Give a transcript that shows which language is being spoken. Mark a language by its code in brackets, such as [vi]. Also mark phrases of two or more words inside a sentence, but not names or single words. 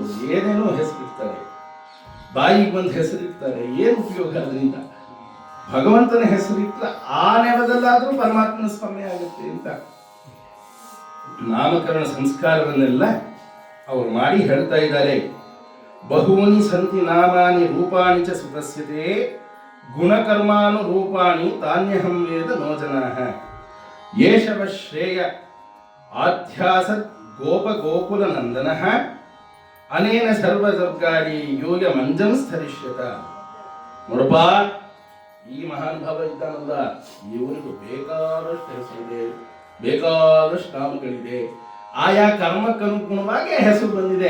[kn] ಏನೇನೋ ಹೆಸರಿರ್ತಾರೆ, ಬಾಯಿಗೆ ಬಂದು ಹೆಸರಿರ್ತಾರೆ, ಏನು ಉಪಯೋಗ ಅದರಿಂದ? ಭಗವಂತನ ಹೆಸರಿಟ್ಟ ಆ ನೆಲದಲ್ಲಾದ್ರೂ ಪರಮಾತ್ಮನ ಸ್ಮರಣೆ ಆಗುತ್ತೆ ಅಂತ ನಾಮಕರಣ ಸಂಸ್ಕಾರವನ್ನೆಲ್ಲ ಅವರು ಮಾಡಿ ಹೇಳ್ತಾ ಇದ್ದಾರೆ. [sa] ಬಹೂನಿ ಸಂತಿ ನಾಮಾನಿ ರೂಪಾಣಿ ಚ ಸುತಸ್ಯತೆ ಗುಣಕರ್ಮಾನು ರೂಪಾಣಿ ತಾನ್ಯಹಂ ವೇದ ನೋ ಜನಾಃ ಯೇಷವ ಶ್ರೇಯ ಆಧ್ಯಾಸ ಗೋಪ ಗೋಕುಲ ನಂದನಃ ಅನೇನ ಸರ್ವಸರ್ಗಾಡಿ ಯೋಗ ಮಂಜಂ ಸ್ಥರಿಷ್ಯತ. [kn] ನೋಡಪ್ಪ, ಈ ಮಹಾನುಭಾವ ಇದ್ದಾನಲ್ಲ, ಇವನಿಗೂ ಬೇಕಾದಷ್ಟು ಹೆಸರಿದೆ, ಬೇಕಾದಷ್ಟು ನಾಮಗಳಿದೆ, ಆಯಾ ಕರ್ಮಕ್ಕನುಗುಣವಾಗಿ ಹೆಸರು ಬಂದಿದೆ.